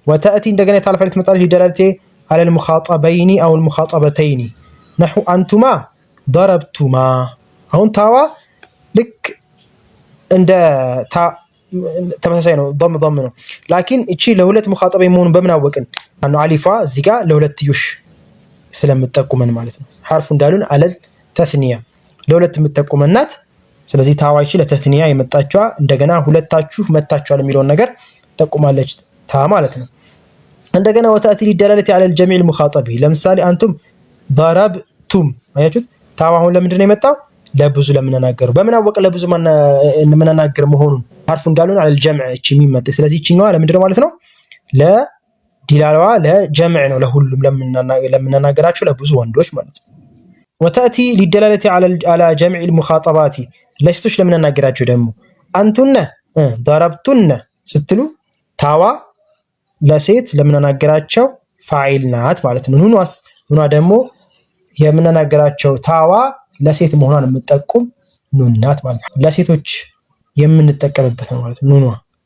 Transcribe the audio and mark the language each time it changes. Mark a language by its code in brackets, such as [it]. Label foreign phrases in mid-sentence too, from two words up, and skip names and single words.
[am] وتأتي እንደገና ታልፋለች ትመጣለች [ar] لدلالة على المخاطبين أو المخاطبتين نحو أنتما ضربتما [am] አሁን ታዋ ልክ እንደ ተመሳሳይ ነው ضم ነው ላኪን እቺ ለሁለት ሙኻጠበ መሆኑን በምን አወቅን ማነው አሊፋ እዚህ ጋር ለሁለትዮሽ ስለምትጠቁመን ማለት ነው ሐርፉ እንዳሉን [ar] على التثنية [am] ለሁለት የምትጠቁመናት ስለዚህ ታዋ እቺ ለተስኒያ የመጣችዋ እንደገና ሁለታችሁ መታችኋል የሚለውን ነገር ተጠቁማለች ታ ማለት ነው እንደገና [ar] وتأتي للدلالة على الجميع المخاطب [am] ለምሳሌ አንቱም ضربتم አያችሁት ታዋ አሁን ለምንድን ነው የመጣው ለብዙ ለምንናገሩ በምን አወቀ ለብዙ ምንናገር መሆኑን ሐርፉ እንዳሉን [ar] على الجمع [am] እቺ የሚመጣ ስለዚህ እቺኛዋ ለምንድን ነው ማለት ነው ለዲላላዋ ለጀምዕ ነው ለሁሉም ለምንናገራቸው ለብዙ ወንዶች ማለት ነው [ar] وتأتي للدلالة على جمع المخاطبات [am] ለሴቶች ለምንናገራቸው ደግሞ አንቱነ ضربتن ስትሉ ታዋ ለሴት ለምንናገራቸው ፋዒል ናት ማለት ነው ኑኗ ደግሞ የምንናገራቸው ታዋ ለሴት መሆኗን የምትጠቁም ኑን ናት ማለት ነው ለሴቶች የምንጠቀምበት ነው ማለት ነው ኑኗ